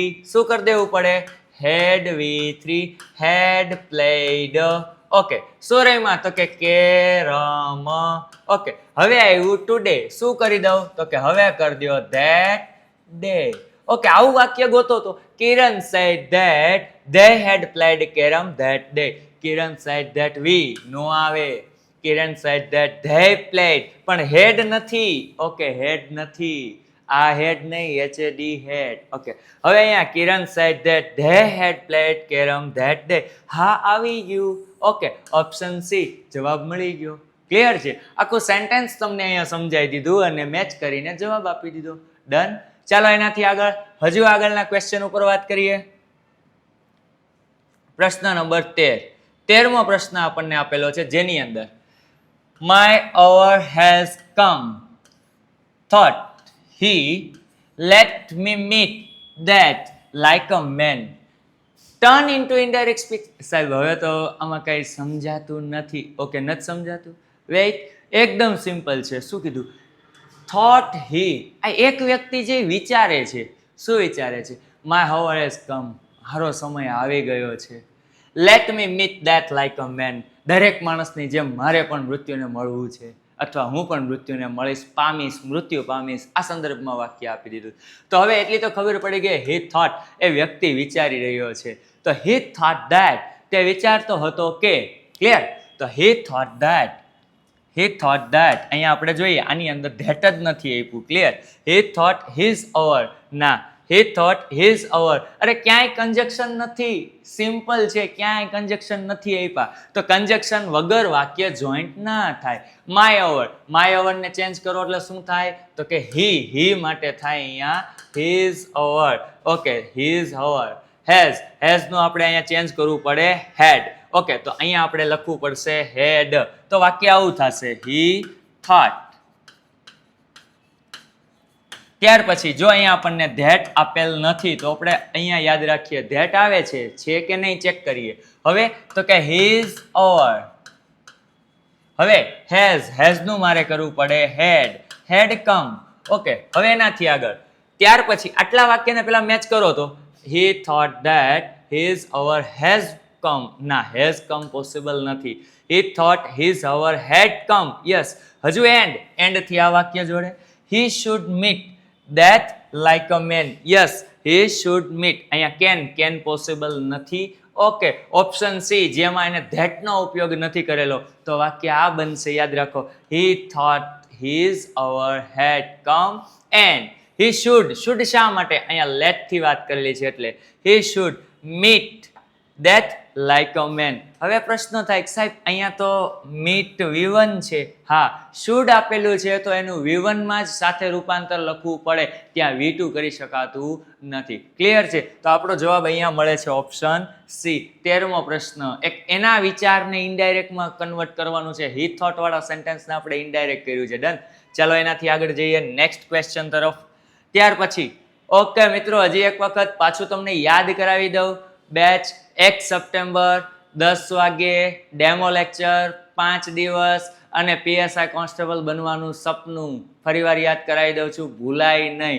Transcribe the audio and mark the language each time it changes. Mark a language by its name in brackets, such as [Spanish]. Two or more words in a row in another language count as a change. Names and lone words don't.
[Gujarati] શું કરી દેવું પડે? હેડ V3 [English] had played. [Gujarati] ઓકે. શું રમ્યા તો કે કેરમ. ઓકે. હવે આવ્યું ટુડે. શું કરી દઉં તો કે હવે કરી દો [English] that day. [Gujarati] ઓકે. આવું વાક્ય ગોતો તો [English] કિરણ said that they had played carom that day. કિરણ said that we [Gujarati] નો આવે. [English] કિરણ said that they played, [Gujarati] પણ હેડ નથી. ઓકે. હેડ નથી. આ હેડ નહીં, HAD હેડ. ઓકે. હવે અહીંયા કિરણ said that they had played carom that day. હા આવી ગયું. ઓકે. [English] option C [Gujarati] જવાબ મળી ગયો. ક્લિયર છે? આખું સેન્ટેન્સ તમને અહીંયા સમજાવી દીધું અને મેચ કરીને જવાબ આપી દીધો. ડન. ચાલો એનાથી આગળ હજુ આગળના ક્વેશ્ચન ઉપર વાત કરીએ. પ્રશ્ન નંબર 13. 13મો પ્રશ્ન આપણને આપેલો છે જેની અંદર [English] My hour has come. Thought he, let me meet that like a man. Turn into indirect speech. [Gujarati] સાહેબ હવે તો આમાં કઈ સમજાતું નથી. ઓકે. નથી સમજાતું? વેઇટ. એકદમ સિમ્પલ છે. શું કીધું? [English] Thought he. [Gujarati] આ એક વ્યક્તિ જે વિચારે છે. શું વિચારે છે? [English] My hour has come. [Gujarati] મારો સમય આવી ગયો છે. [English] Let me meet that like a man. [Gujarati] દરેક માણસની જેમ મારે પણ મૃત્યુને મળવું છે, અથવા હું પણ મૃત્યુને મળીશ, મૃત્યુ પામીશ. આ સંદર્ભમાં વાક્ય આપી દીધું. તો હવે એટલી તો ખબર પડી ગઈ [English] he thought [Gujarati] એ વ્યક્તિ વિચારી રહ્યો છે. તો [English] he thought that [Gujarati] તે વિચારતો હતો કે. ક્લિયર? તો [English] he thought that [Gujarati] અહીંયા આપણે જોઈએ આની અંદર that જ નથી આપ્યું. ક્લિયર? [English] he thought his hour. ના. he thought his hour. [Gujarati] અરે ક્યાંય કંજક્શન નથી. સિમ્પલ છે. ક્યાંય કંજક્શન નથી આપ્યા. તો કંજક્શન વગર વાક્ય જોઈન્ટ ના થાય. [English] my hour [Gujarati] ને ચેન્જ કરો એટલે શું થાય તો કે he માટે થાય અહીંયા [English] his hour. [Gujarati] ઓકે. [English] his hour. [Gujarati] has નું આપણે અહીંયા ચેન્જ કરવું પડે had. ઓકે. તો અહીંયા આપણે લખવું પડશે had. તો વાક્ય આવું થશે [English] he thought. [Gujarati] ત્યાર પછી જો અહીંયા આપણને ધેટ આપેલ નથી તો આપણે અહીંયા યાદ રાખીએ ધેટ આવે છે કે નહીં ચેક કરીએ. હવે તો કે [English] his hour. [Gujarati] હવે has નું મારે કરવું પડે [English] had come. [Gujarati] ઓકે. હવે એનાથી આગળ ત્યાર પછી આટલા વાક્યને પેલા મેચ કરો તો [English] he thought that his hour has come. [Gujarati] ના. [English] has come [Gujarati] પોસિબલ નથી. [English] he thought his hour had come. યસ. [Gujarati] હજુ એન્ડ થી આ વાક્ય જોડે [English] he should meet that like a man. યસ. he should meet. [Gujarati] અહીંયા can પોસિબલ નથી. ઓકે. [English] option C [Gujarati] જેમાં એને that નો ઉપયોગ નથી કરેલો તો વાક્ય આ બનશે. યાદ રાખો [English] he thought his our had come and he should [Gujarati] શા માટે અહીંયા let થી વાત કરેલી છે [English] એટલે he should meet that like a man. [Gujarati] હવે પ્રશ્ન થાય કે સાહેબ અહીંયા તો meet V1 છે, હા should આપેલું છે તો એનું V1 માં જ સાથે રૂપાંતર લખવું પડે, ત્યાં V2 કરી શકાતું નથી. ક્લિયર છે? તો આપણો જવાબ અહીંયા મળે છે [English] option C. [Gujarati] 13મો પ્રશ્ન, એક એના વિચારને ઇનડાયરેક્ટમાં કન્વર્ટ કરવાનું છે. [English] he thought [Gujarati] વાળા સેન્ટેન્સને આપણે ઇનડાયરેક્ટ કર્યું છે. ડન. ચાલો એનાથી આગળ જઈએ [English] next question [Gujarati] તરફ. ત્યાર પછી ઓકે મિત્રો, હજી એક વખત પાછું તમને યાદ કરાવી દઉં. બેચ 1 સપ્ટેમ્બર 10 વાગ્યે [English] demo lecture, [Gujarati] 5 દિવસ અને [English] PSI constable [Gujarati] બનવાનું સપનું ફરીવાર યાદ કરાવી દઉં છું, ભૂલાય નહીં.